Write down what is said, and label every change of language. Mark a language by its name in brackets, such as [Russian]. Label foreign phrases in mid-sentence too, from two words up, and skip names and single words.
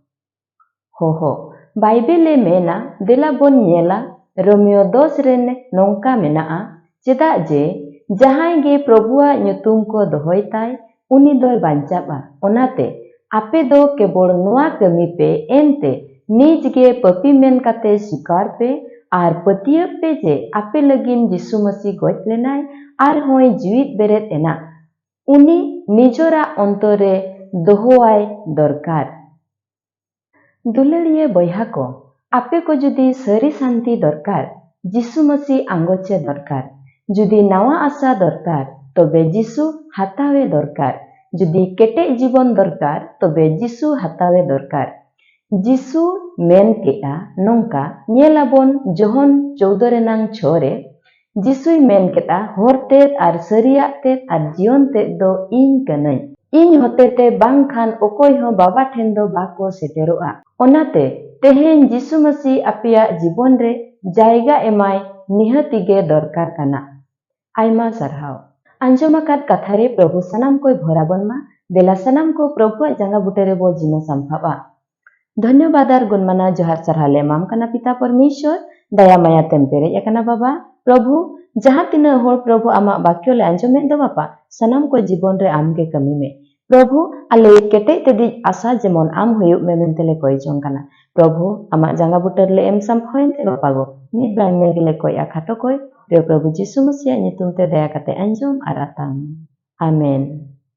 [Ho] हो बाइबेले मेना देला बोन नेला रोमियो 10 रेन नोंका मेना चेदा जे जहां गे प्रभुआ nyutum को दोहय ताय उनी दोय बांचाबा ओनाते आपे दो केबोल नुआ कमी पे एनते निज गे पपी मेन काते स्वीकार पे और पतिय पे जे आपे लगिन जिसु मसीह गज लेनाय और होय जीवित बेरेत एना उनी निजोरा अंतरे दोहवाय दरकार दुलड़िए बयहा को आपे को जुदी सरी शांति दरकार जिसु मसीह आंगोचे दरकार जुदी नवा आशा दरकार तबे जिसु हातावे दरकार जुदी केटे जीवन दरकार तबे जिसु हातावे दरकार जिसु मेन केटा नोंका नेलाबन जोहन 14 रेनांग 6 रे जिसुई मेन केटा होरते और सरिया ते और जीवन ते दो इन कनई इन होते ते बांग खान ओकोय हो बाबा ठेन दो बाको सेटेरोआ ओनाते तेहेन जिसु मसीह आपिया जीवन रे जायगा एमाय निहति गे दरकार काना आयमा सरहाव अंजमाकात कथा रे प्रभु सनाम कोई भराबन मा देला सनाम को प्रभु जांगा बुटेरे बो जिनो संभावा धन्यवादार गुणमाना जोहार सरहाले माम कना पिता परमेश्वर दया माया तेम्पेरे एकना बाबा प्रभु जहाँ तीन होर प्रभु आमा वाक्य ले आंजमे दो बापा सनाम को जीवन रे आमगे कमी में प्रभु आले केटे तेदी आशा जेमन आम हुयु में मेनतेले कोई जोंकाना प्रभु आमा जांगा बुटर ले एम संफोयनते बापा गो नित बांग मेगले कोई आखातो कोई रे प्रभु जिसु मसीह नितुम ते दया कते आंजम आर आताम आमेन।